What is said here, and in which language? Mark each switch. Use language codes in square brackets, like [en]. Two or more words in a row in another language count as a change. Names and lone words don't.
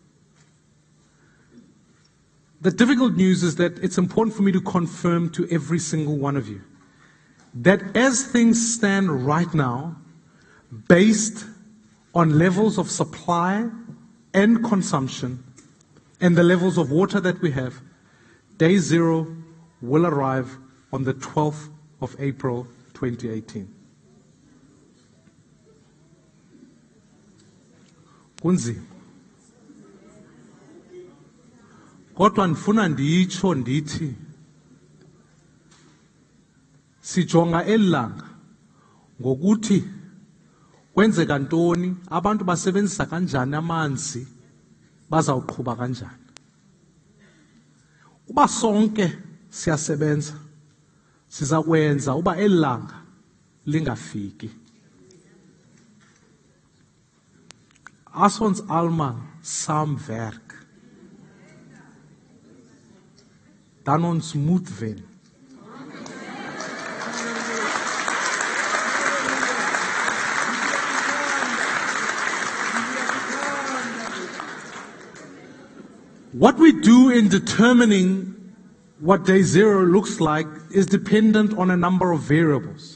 [en] The difficult news is that it's important for me to confirm to every single one of you that as things stand right now, based on levels of supply and consumption and the levels of water that we have, DayZero will arrive on the 12th of April 2018. [xh] Kunzima. Kodwa ndifuna nditsho ndithi sijonga elanga ngokuthi kwenzeka ntoni, abantu basebenzisa kanjani amanzi, bazawuqhuba kanjani. Uba sonke siyasebenza, siza kwenza uba elanga lingafiki. [af] As ons almal saamwerk, dan ons moet wen. [en] What we do in determining what DayZero looks like is dependent on a number of variables.